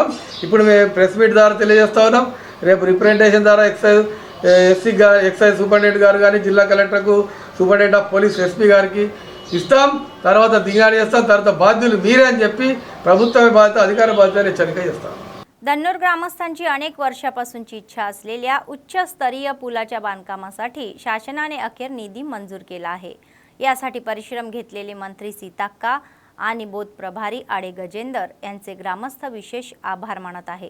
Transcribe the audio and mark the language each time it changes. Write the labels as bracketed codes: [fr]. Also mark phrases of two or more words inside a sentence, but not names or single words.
[te] ఇప్పుడు మేము [en] press meet [te] ద్వారా తెలియజేస్తా ఉన్నాం. రేపు రిప్రజెంటేషన్ ద్వారా [en] excise superintendent [te] గారు కానీ, జిల్లా కలెక్టర్కు, [en] superintendent of police SP [te] గారికి ఇస్తాం. తర్వాత దిగాడి చేస్తాం. తర్వాత బాధ్యులు మీరే అని చెప్పి ప్రభుత్వమే బాధ్యత, అధికార బాధ్యత హెచ్చరిక చేస్తాం. [mr] धन्नूर ग्रामस्थांची अनेक वर्षापासूनची इच्छा असलेल्या उच्चस्तरीय पुलाच्या बांधकामासाठी शासनाने अखेर निधी मंजूर केला आहे. यासाठी परिश्रम घेतलेले मंत्री सीताक्का आणि बोध प्रभारी आडे गजेंदर यांचे ग्रामस्थ विशेष आभार मानत आहे.